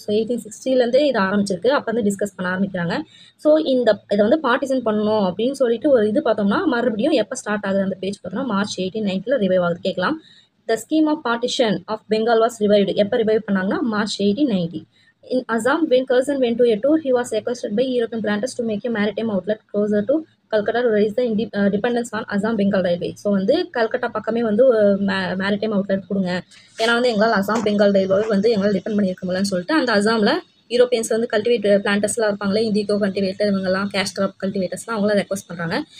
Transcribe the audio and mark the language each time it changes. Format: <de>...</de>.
<ta>So 1860 இது ஆரம்பிச்சிருக்கு, அப்போ வந்து டிஸ்கஸ் பண்ண ஆரம்பிக்கிறாங்க. ஸோ இதை வந்து பார்ட்டிசன் பண்ணணும் அப்படின்னு சொல்லிட்டு ஒரு இது பார்த்தோம்னா மறுபடியும் எப்போ ஸ்டார்ட் ஆகுது அந்த பேஜ் பார்த்தோம்னா March 1890 ரிவைவ் ஆகுது. கேட்கலாம்,</ta> <en>The scheme of partition of Bengal was revived.</en> <ta>எப்போ ரிவைவ் பண்ணாங்கன்னா March 1890.</ta> <en>In Assam, when Curzon went to a tour, he was requested by European planters to make a maritime outlet closer to Calcutta to raise the dependence on Assam Bengal Railway.</en> <ta>So வந்து கல்கட்டா பக்கமே வந்து maritime outlet கொடுங்க, ஏன்னா வந்து எங்களால் Assam Bengal railway வந்து எங்களால் depend பண்ணியிருக்க முடியலன்னு சொல்லிட்டு அந்த அசாமில் யூரோப்பியன்ஸ் வந்து கல்டிவேட் பிளான்டர்ஸ்லாம் இருப்பாங்களே, இண்டிகோ கல்டிவேட்டர், இவங்கெல்லாம் கேஸ்டர் கல்டிவேட்டர்ஸ்லாம் அவங்களாம் ரெக்வஸ்ட் பண்ணுறாங்க.</ta>